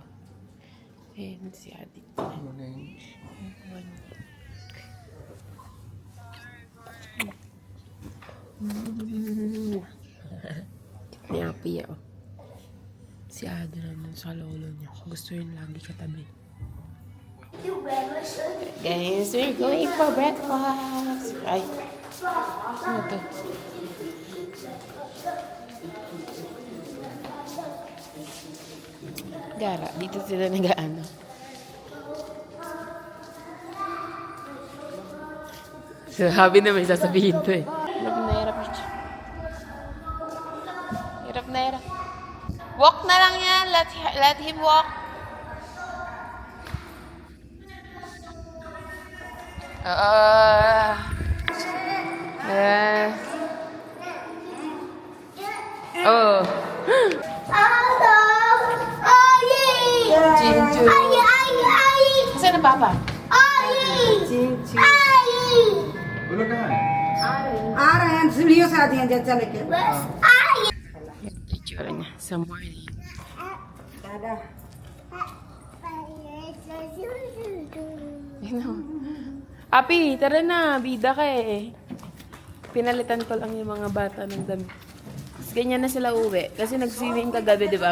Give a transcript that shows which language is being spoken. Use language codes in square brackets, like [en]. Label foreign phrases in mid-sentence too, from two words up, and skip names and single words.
[tl] Ayan si Adik. Niyapi ako. Si Ado naman sa lolo niya. Gusto yun lagi katabi. [en] Guys, we're going for breakfast. [tl] Ay. Ano to? Gara, dito sila nag-ano. Sabi na may sasabihin to eh. Hirap siya. Hirap na hirap. Walk na lang yan. [en] Let him walk. Oh. [tl] Jinju. Saan ang papa? [hi] आ रहे हैं सीढ़ियों से आती हैं चल के [tl] Itsura niya sa morning. Api, tara na. Bida ka eh. Pinalitan ko lang yung mga bata ng damit. Tapos ganyan na sila uwi. Kasi nag-swimming kagabi, di ba?